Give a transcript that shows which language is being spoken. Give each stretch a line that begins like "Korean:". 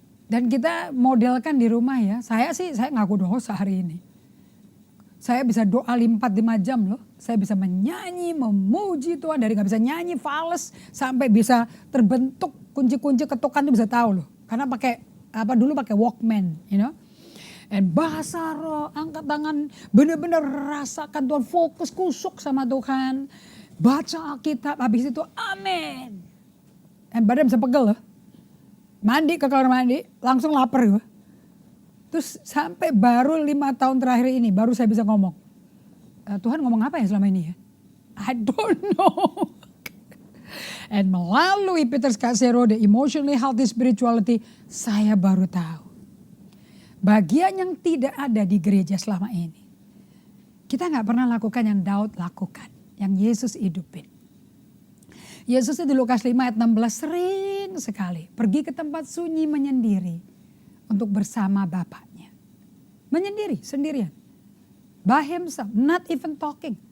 Indonesian: Dan kita modelkan di rumah ya. Saya ngaku dosa hari ini. Saya bisa doa 4-5 jam loh. Saya bisa menyanyi, memuji Tuhan. Dari gak bisa nyanyi, fales. Sampai bisa terbentuk kunci-kunci ketukan itu bisa tahu loh. Karena dulu pakai Walkman,
English: you know.
Indonesian: Dan bahasa roh, angkat tangan, benar-benar rasakan Tuhan, fokus kusuk sama Tuhan. Baca Alkitab, habis itu amin. Dan badan bisa pegel loh. Mandi ke kamar mandi, langsung lapar gue. Terus sampai baru 5 tahun terakhir ini, baru saya bisa ngomong. Tuhan ngomong apa ya selama ini ya?
English: I don't know.
Indonesian: And melalui Peter Scazzero, The Emotionally Healthy Spirituality, saya baru tahu. bagian yang tidak ada di gereja selama ini. Kita gak pernah lakukan yang Daud lakukan, yang Yesus hidupin. Yesus di Lukas 5 ayat 16 sering sekali pergi ke tempat sunyi menyendiri untuk bersama Bapaknya. Menyendiri, sendirian.
English: By himself, not even talking.